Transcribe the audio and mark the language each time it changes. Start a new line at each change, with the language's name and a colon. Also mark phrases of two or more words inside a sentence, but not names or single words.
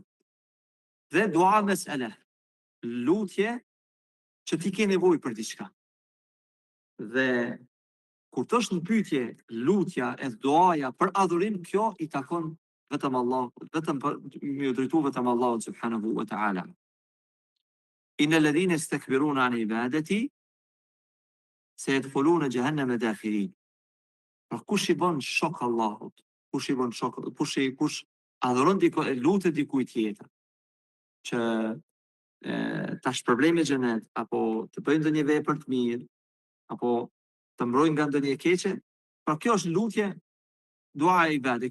Albanian: Dhe dua mes'ala, lutje që ti ke nevojë për diçka. Dhe kur të është në pyetje lutja e duaja për adhurim, kjo i takon vetëm Allahut, vetëm më drejtu vetëm Allahut
Arabic: سبحانه وتعالى. إن الذين يستكبرون عن عبادتي سيدخلون جهنم داخرين.
Albanian: Pra kush i bën shok Allahut, kush adhuron lutet dikujt tjetër që ta shpërblejë me xhenet, apo të bëjë ndonjë vepër të mirë, apo të mbrojnë nga ndonjë e keqe, pra kjo është lutje, dua e ibadet.